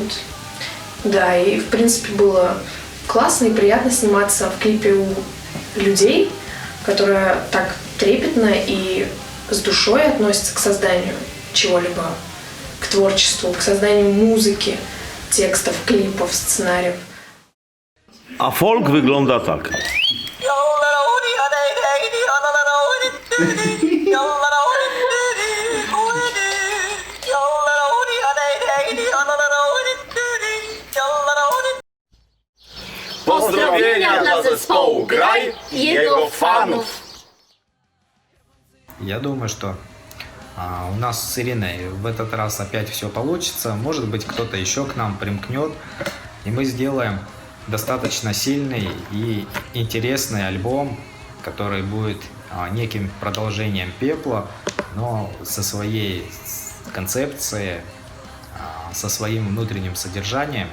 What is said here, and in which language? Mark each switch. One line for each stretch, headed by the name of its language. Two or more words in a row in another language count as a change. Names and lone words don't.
Russian: Да, и в принципе было классно и приятно сниматься в клипе у людей, которые так трепетно и с душой относятся к созданию чего-либо, к творчеству, к созданию музыки, текстов, клипов, сценариев.
Polish: A folk wygląda tak. Pozdrowienia dla zespołu Graj i jego fanów.
Russian: Я думаю, что у нас с Ириной в этот раз опять все получится. Может быть, кто-то еще к нам примкнет, и мы сделаем достаточно сильный и интересный альбом, который будет неким продолжением Пепла, но со своей концепцией, со своим внутренним содержанием.